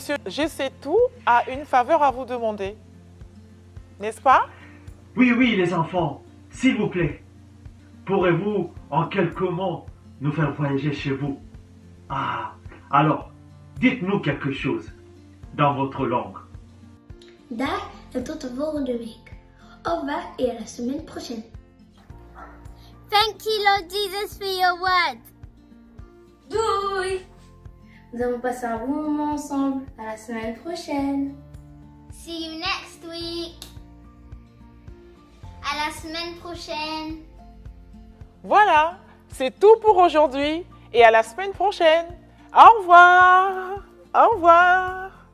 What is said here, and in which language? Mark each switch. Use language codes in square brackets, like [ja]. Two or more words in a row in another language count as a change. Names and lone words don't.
[fr] Je sais tout a une faveur à vous demander. N'est-ce pas? Oui, oui, les enfants, s'il vous plaît, pourrez-vous en quelques mots nous faire voyager chez vous? Ah, alors, dites-nous quelque chose dans votre langue. [nl] Dag en tot de volgende week. [fr] Au revoir et à la semaine prochaine. [en] Thank you, Lord Jesus, for your word. [nl] Doei! [fr] Nous avons passé un bon moment ensemble. À la semaine prochaine. [en] See you next week. [fr] À la semaine prochaine. Voilà, c'est tout pour aujourd'hui et à la semaine prochaine. Au revoir! Au revoir!